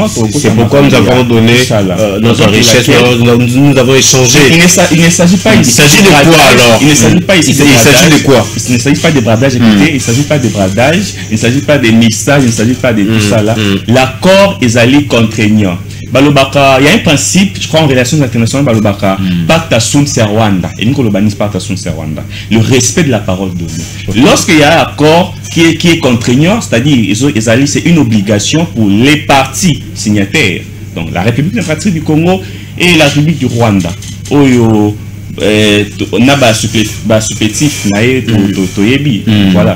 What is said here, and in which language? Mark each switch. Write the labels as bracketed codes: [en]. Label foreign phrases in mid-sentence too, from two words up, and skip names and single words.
[fr] C'est pourquoi nous avons donné notre richesse, nous avons échangé. Il ne s'agit pas ici. Il s'agit de quoi alors? Il ne s'agit pas ici. Il s'agit de quoi? Il ne s'agit pas de bradage, écoutez, il ne s'agit pas de bradage, il ne s'agit pas de mixage, il ne s'agit pas de tout ça là. L'accord est allé contraignant. Balobaka, il y a un principe, je crois, en relations internationales, Balobaka, [la] pacta sunt servanda, [fr] et nous, Kolobanis, [la] pacta sunt servanda, [fr] le respect de la parole donnée. Lorsqu'il y a un accord qui est contraignant, c'est-à-dire, c'est une obligation pour les parties signataires, donc la République démocratique du Congo et la République du Rwanda. Oyo, on a supplétif, voilà.